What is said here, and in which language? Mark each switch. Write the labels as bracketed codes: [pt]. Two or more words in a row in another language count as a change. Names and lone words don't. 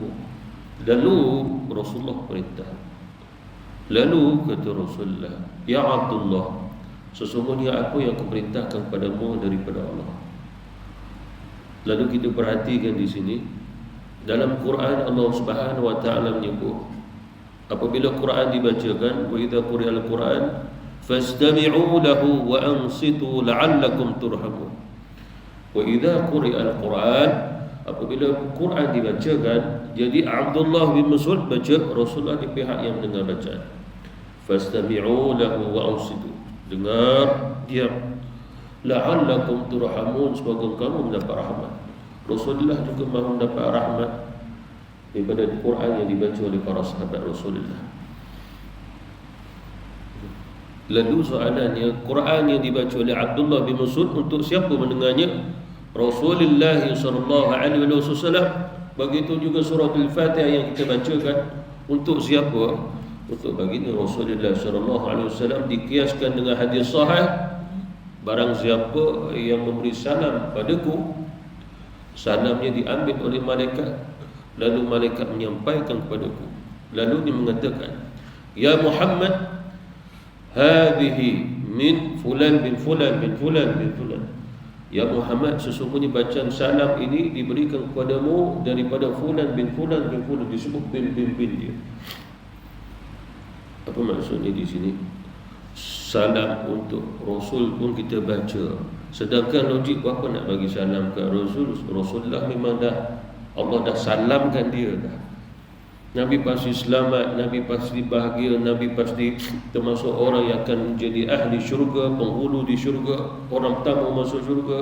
[ms] Lalu Rasulullah perintah. Lalu kata Rasulullah, Ya Abdullah, sesungguhnya aku yang kuperintahkan padamu daripada Allah. Lalu kita perhatikan di sini dalam Quran Allah [ar] سبحانه وتعالى [ms] menyebut apabila Quran dibacakan, [ar] وإذا قرئ القرآن فاستمعوا له وأنصتوا لعلكم ترحمون. وإذا قرئ القرآن, [ms] apabila Quran dibacakan, jadi Abdullah bin Mas'ud baca, Rasulullah di pihak yang mendengar bacaan. [ar] فاستمعوا له وأنصتوا, [ms] dengar, diam. [ar] لعلكم ترحمون, [ms] semoga kamu mendapat rahmat. Rasulullah juga mahu mendapat rahmat daripada Quran yang dibaca oleh para sahabat Rasulullah. Lalu soalannya, Quran yang dibaca oleh Abdullah bin Mas'ud untuk siapa mendengarnya? [ar] رسول الله صلى الله عليه وسلم. [ms] Begitu juga surah Al-Fatihah yang kita bacakan untuk siapa? Untuk baginda Rasulullah [ar] صلى الله عليه وسلم. [ms] Dikiaskan dengan hadis sahih, barang siapa yang memberi salam padaku, salamnya diambil oleh malaikat, lalu malaikat menyampaikan kepadaku, lalu dia mengatakan, [ar] يا محمد، هذه من فلان بن فلان بن فلان بن فلان. [ms] Ya Muhammad, sesungguhnya bacaan salam ini diberikan kepadamu daripada fulan bin fulan bin fulan. Disebut bin dia. Apa maksudnya di sini? Salam untuk Rasul pun kita baca. Sedangkan logik apa nak bagi salam ke Rasul? Rasulullah memang dah, Allah dah salamkan dia dah. Nabi pasti selamat, Nabi pasti bahagia, Nabi pasti termasuk orang yang akan menjadi ahli syurga, penghulu di syurga, orang pertama masuk syurga.